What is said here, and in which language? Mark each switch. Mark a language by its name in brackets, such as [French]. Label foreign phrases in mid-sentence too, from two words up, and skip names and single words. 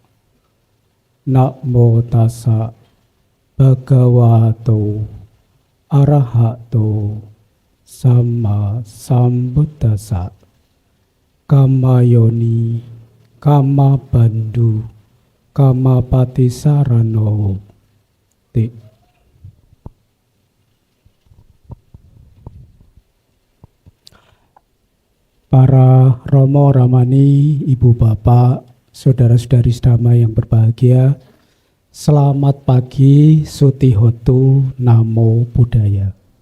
[Pali] Namo tassa bhagavato arahato sama sambuddhassa. Kamayoni kama bandhu kama patisarano ti. [Indonesian] Para Romo Ramani, Ibu Bapak, saudara-saudari sedama yang berbahagia, selamat pagi, [Pali] Sutihotu, Namo Buddhaya.